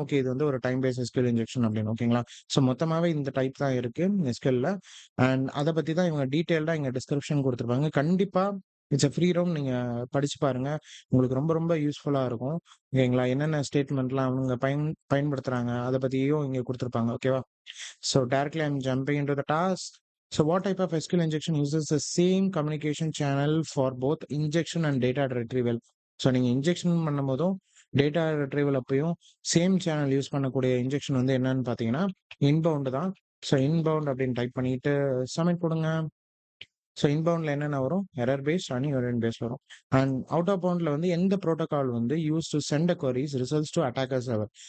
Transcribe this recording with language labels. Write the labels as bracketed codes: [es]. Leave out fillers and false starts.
[ta] Okay இது வந்து ஒரு டைம் பேஸ் எஸ்கியூஎல் இன்ஜெக்ஷன் அப்படின்னு ஓகேங்களா? ஸோ மொத்தமாவே இந்த டைப் தான் இருக்கு எஸ்கியூஎல்ல. அண்ட் அத பத்தி தான் இவங்க டீட்டெயில்டா இங்க டிஸ்கிரிப்ஷன் குடுத்துருப்பாங்க. கண்டிப்பா இட்ஸ் ஃப்ரீ ரூம். நீங்க படிச்சு பாருங்க. உங்களுக்கு ரொம்ப ரொம்ப யூஸ்ஃபுல்லா இருக்கும். ஓகேங்களா? என்னென்ன ஸ்டேட்மென்ட்லாம் அவங்க பயன்படுத்துறாங்க, அத பத்தியும் இங்க குடுத்துருப்பாங்க. ஓகேவா? [en] So directly I'm jumping into the task. So what type of SQL injection uses the same communication channel for both injection and data retrieval? [ta] So நீங்க இன்ஜெக்ஷன் பண்ணும்போதும், டேட்டா ரிட்ரீவல் அப்பயும் சேம் சேனல் யூஸ் பண்ணக்கூடிய injection வந்து என்னன்னு பார்த்தீங்கன்னா, inbound தான். So inbound அப்படின்னு type பண்ணிட்டு சப்மிட் குடுங்க. ஸோ இன்பவுண்ட்ல என்னென்ன வரும்? Error paste and unit paste வரும். அண்ட் அவுட் ஆஃப் பவுண்ட்ல வந்து எந்த புரோட்டோகால் வந்து [en] Use to send a queries results to attacker server.